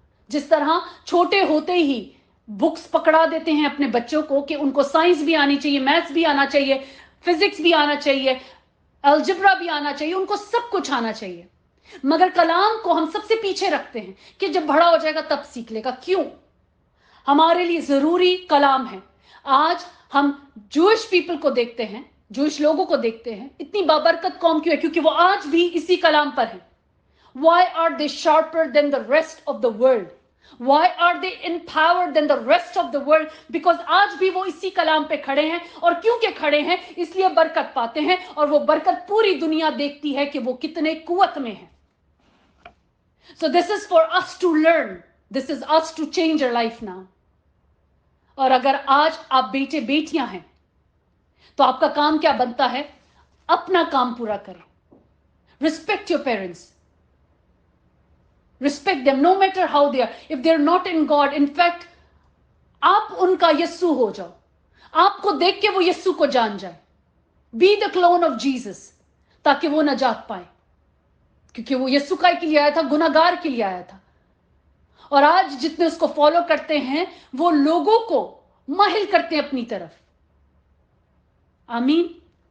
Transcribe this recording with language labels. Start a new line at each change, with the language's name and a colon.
Hindi: जिस तरह छोटे होते ही बुक्स पकड़ा देते हैं अपने बच्चों को कि उनको साइंस भी आनी चाहिए, मैथ्स भी आना चाहिए, फिजिक्स भी आना चाहिए, अलजेब्रा भी आना चाहिए, उनको सब कुछ आना चाहिए, मगर कलाम को हम सबसे पीछे रखते हैं कि जब बड़ा हो जाएगा तब सीख लेगा। क्यों? हमारे लिए जरूरी कलाम है। आज हम जूइश पीपल को देखते हैं, जूइश लोगों को देखते हैं, इतनी बाबरकत कौम क्यों है? क्योंकि वो आज भी इसी कलाम पर है।
English: Why are they sharper than the rest of the world? Why are they empowered than the rest of the world?
Hindi: Because आज भी वो इसी कलाम पे खड़े हैं, और क्योंकि खड़े हैं इसलिए बरकत पाते हैं, और वो बरकत पूरी दुनिया देखती है कि वो कितने कुवत में है।
English: So this is for us to learn. This is us to change our life now.
Hindi: और अगर आज आप बेटे बेटियां हैं तो आपका काम क्या बनता है? अपना काम पूरा करें।
English: Respect your parents. Respect them no matter how they are. If they're not in God, in fact,
Hindi: आप उनका यस्सु हो जाओ, आपको देख के वो यस्सु को जान जाए।
English: Be the clone of Jesus,
Hindi: ताकि वो नजात पाए, क्योंकि वो यस्सु का के लिए आया था, गुनाहगार के लिए आया था। और आज जितने उसको फॉलो करते हैं वो लोगों को माहिल करते हैं अपनी तरफ। आमीन।